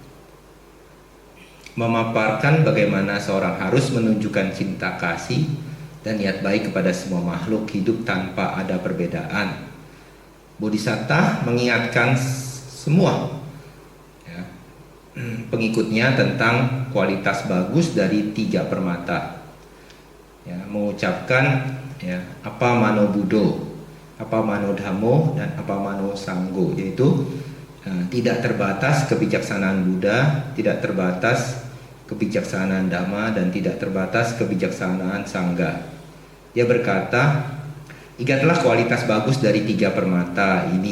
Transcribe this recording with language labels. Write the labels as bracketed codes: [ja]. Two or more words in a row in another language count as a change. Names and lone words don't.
[id] Memaparkan bagaimana seorang harus menunjukkan cinta kasih dan niat baik kepada semua makhluk hidup tanpa ada perbedaan. Bodhisatta mengingatkan semua pengikutnya tentang kualitas bagus dari 3 permata. [pi] Mengucapkan apa mano buddho, apa mano dhammo, [id] dan [pi] apa mano sanggo, [id] yaitu tidak terbatas kebijaksanaan Buddha, tidak terbatas kebijaksanaan Dhamma, dan tidak terbatas kebijaksanaan Sangga. Dia berkata, ingatlah kualitas bagus dari 3 permata ini.